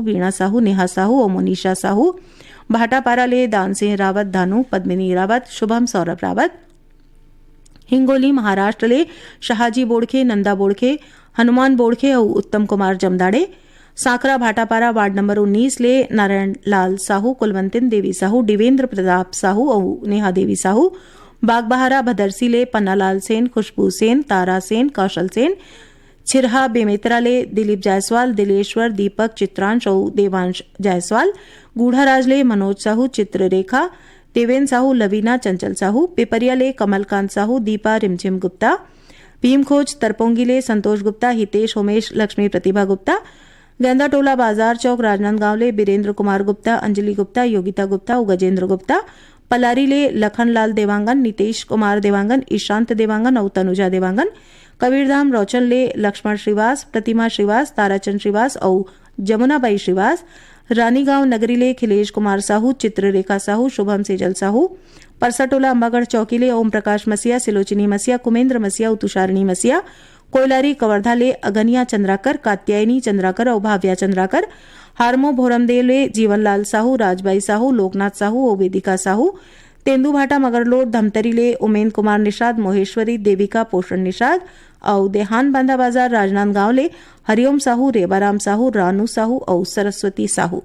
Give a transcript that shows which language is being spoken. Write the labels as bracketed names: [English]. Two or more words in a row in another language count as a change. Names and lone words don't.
[Chhattisgarhi] वीणा साहू, नेहा साहू और मोनिशा साहू, भाटापारा ले दान सिंह रावत, दानू, पद्मिनी रावत, शुभम सौरभ रावत, हिंगोली महाराष्ट्र ले शाहजी बोड़खे, नंदा बोड़खे, हनुमान बोड़खे और उत्तम कुमार जमदाड़े, सांकरा भाटापारा वार्ड नंबर 19 ले नारायण लाल साहू, कुलवंतिन देवी साहू, दिवेंद्र प्रताप साहू और नेहा देवी साहू, बागबहारा भदरसी ले पन्नालाल सेन, खुशबू सेन, तारा सेन, कौशल सेन, छिरहा बेमेतरा ले दिलीप जायसवाल, दिलेश्वर, दीपक, चित्रांश और देवांश जायसवाल, गूढ़ाराज ले मनोज साहू, चित्ररेखा, देवेंद्र साहू, लवीना, चंचल साहू, पिपरिया ले कमलकांत साहू, दीपा, रिमझिम गुप्ता, भीमखोज तरपोंगी ले संतोष गुप्ता, हितेश, उमेश, लक्ष्मी प्रतिभा गुप्ता, गेंदाटोला बाजार चौक राजनांदगांव ले बीरेंद्र कुमार गुप्ता, अंजलि गुप्ता, योगिता गुप्ता और गजेंद्र गुप्ता, पलारी ले लखनलाल देवांगन, नितेश कुमार देवांगन, ईशांत देवांगन और तनुजा देवांगन, कबीरधाम रोचन ले लक्ष्मण श्रीवास, प्रतिमा श्रीवास, ताराचंद श्रीवास और जमुनाबाई श्रीवास, रानीगांव नगरी ले खिलेश कुमार साहू, चित्ररेखा साहू, शुभम सेजल साहू, परसाटोला अंबागढ़ चौकी ले ओम प्रकाश मसिया, सिलोचिनी मसिया, कुमेंद्र मसिया और तुषारिणी मसिया, कोयलारी कवर्धा ले अगनिया चंद्राकर, कात्यायनी चंद्राकर और भाव्या चंद्राकर, हारमो भोरमदेव ले जीवनलाल साहू, राजबाई साहू, लोकनाथ साहू और वेदिका साहू, तेंदुभाटा मगरलोड धमतरी ले उमेंद्र कुमार निषाद, मोहेश्वरी, देविका, पोषण निषाद और देहान बांधा बाजार राजनांदगांव ले हरिओम साहू, रेबाराम साहू, रानू साहू और सरस्वती साहू।